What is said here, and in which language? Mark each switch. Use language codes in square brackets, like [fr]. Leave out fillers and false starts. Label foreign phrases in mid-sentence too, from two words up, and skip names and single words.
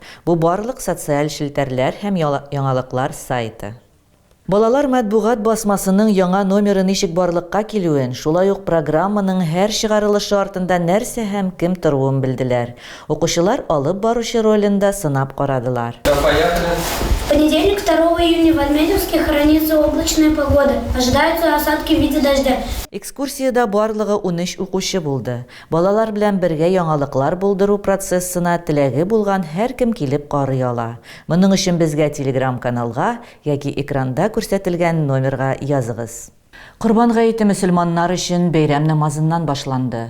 [tt] Бу барлык социаль челтәрләр һәм яңалыклар сайты. Балалар матбугат басмасының яңа номеры ничек барлыкка килүен, шулай ук программаның һәр чыгарылышы артында нәрсә һәм кем торуын белделәр. Укучылар алып баручы ролендә сынап карадылар. [ru] В понедельник, 2 июня, в Альметьевске хранится облачная погода. Ожидаются осадки в виде дождя. [tt] Экскурсиядә барлыгы 13 укучы булды. Балалар белән бергә яңалыклар булдыру процессына теләге булган һәркем килеп карый ала. Моның өчен безгә Telegram-каналга яки экранда күрсәтелгән номерга языгыз. Корбан гаете мөселманнар өчен бәйрәм намазыннан башланды.